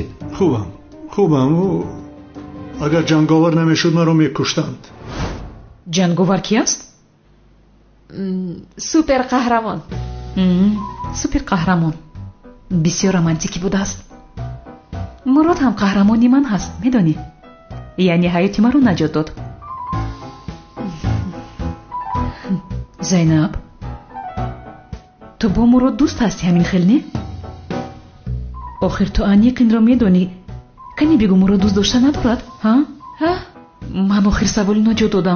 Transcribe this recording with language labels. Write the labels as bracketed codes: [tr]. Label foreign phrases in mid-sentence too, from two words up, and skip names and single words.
[fa] خوبم و اگر جنگاور نمیشد مرا میکشتند. جنگاور کی است؟ سوپر قهرمان. سوپر قهرمان بسیار رومانتیکی بوده است. [tg] мурод ҳам қаҳрамони ман ҳаст, медонӣ? яъне ҳаёти маро наҷот дод. зайнаб, ту бо мурод дӯст ҳасти ҳамин хел, не? охир ту аниқинро медонӣ. кани бигӯ мурод дӯст дошта надорад? ман охир саволи наҷот додам.